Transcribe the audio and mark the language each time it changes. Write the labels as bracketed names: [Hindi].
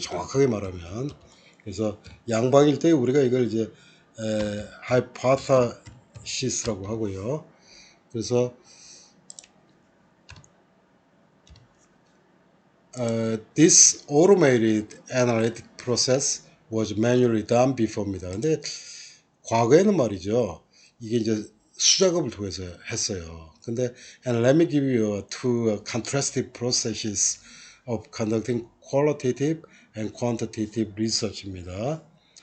[Korean] 정확하게 말하면 그래서 양방일 때 우리가 이걸 이제 하이파타시스라고 하고요. [English] 그래서 this automated analytic process was manually done before입니다. 근데 [Korean] 과거에는 말이죠. 이게 이제 수작업을 통해서 했어요. [English] 근데 and let me give you two contrastive processes of conducting qualitative and quantitative research입니다.